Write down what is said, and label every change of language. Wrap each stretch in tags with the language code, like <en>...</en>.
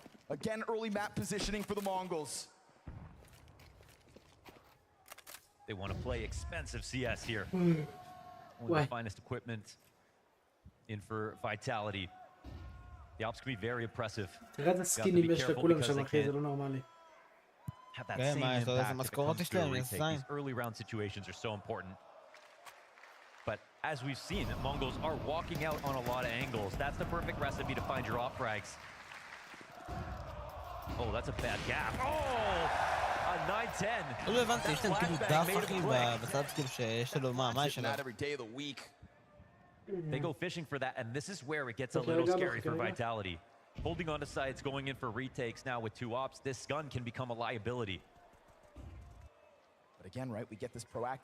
<en>Again, early map positioning for the Mongols. They want to play expensive CS here. One of the finest equipment in for Vitality. The ops can be very impressive.</en> <he>תראה את הסקינים יש לכולם שם, אחי, זה לא נורמלי.</he> <en>Have that same impact if it comes to a retake. These early round situations are so important. But as we've seen, Mongols are walking out on a lot of angles. That's the perfect recipe to find your op frags. Oh, that's a bad gap. Oh! A 9-10.</en> <he>לא הבנתי, יש להם כאילו דף אחי בצד כאילו שיש לו מה יש להם?</he> <en>Every day of the week. They go fishing for that, and this is where it gets a little scary for Vitality. Holding on to sides, going in for retakes now with 2 ops, this gun can become a liability. But again, right, we get this proactive</en>